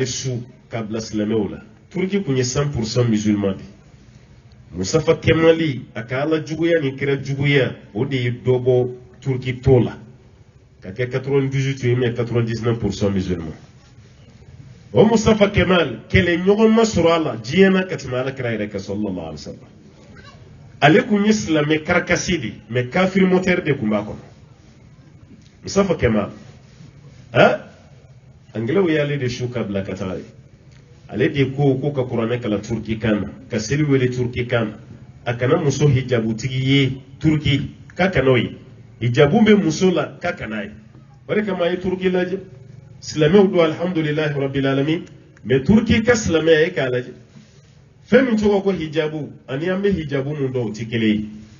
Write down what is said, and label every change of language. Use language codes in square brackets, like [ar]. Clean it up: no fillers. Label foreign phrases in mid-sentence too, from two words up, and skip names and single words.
[bm] su k'a bila silamɛw la Turki kun ye 100% musulman de Mustafa Kemali a ka ala juguya ni kira juguya o de ye dɔ bɔ Turki tɔ la ka kɛ 98 ye mais 99% musulman o Mustafa Kemal kɛlɛ ɲɔgɔn ma sɔrɔ a la diɲɛ na ka tɛmɛ ala kira yɛrɛ kan [ar] صلى الله عليه وسلم [bm] ale kun ye silamɛ karakasi de mais kafiri moteur de kun b'a kɔnɔ Mustafa Kemal anglais y'ale de su ka bila ka taga ye ale de ko ka kuranɛ kalan Turki kan na ka seli wele Turki kan na a kana muso hijabutigi ye Turki k'a kana o ye hijabu bɛ muso la k'a kana ye o de kama a ye Turki lajɛ silamɛw don [ar] الحمد لله رب العالمين [bm] mais Turki ka silamɛya ye k'a lajɛ fɛn min tɔgɔ ko hijabu ani an bɛ hijabu mun dɔn o tɛ kelen ye